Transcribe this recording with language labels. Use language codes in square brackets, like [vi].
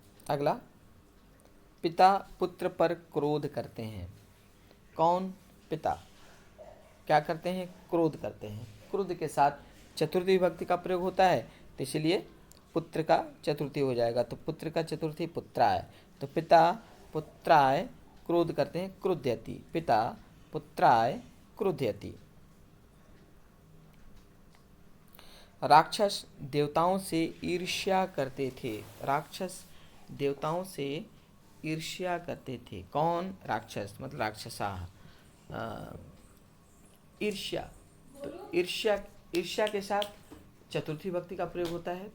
[hi] अगला, पिता पुत्र पर क्रोध करते हैं। कौन? पिता क्या करते हैं? क्रोध करते हैं। क्रोध के साथ चतुर्थी विभक्ति का प्रयोग होता है, तो इसलिए पुत्र का चतुर्थी हो जाएगा। तो पुत्र का चतुर्थी पुत्राय, तो पिता पुत्राय क्रोध करते हैं, क्रुध्यति। [sa] पिता पुत्राय क्रुध्यति। [hi] राक्षस देवताओं से ईर्ष्या करते थे। राक्षस देवताओं से ईर्ष्या करते थे। कौन? राक्षस मतलब राक्षसा। ईर्ष्या, तो ईर्ष्या, ईर्ष्या के साथ चतुर्थी विभक्ति का प्रयोग होता है।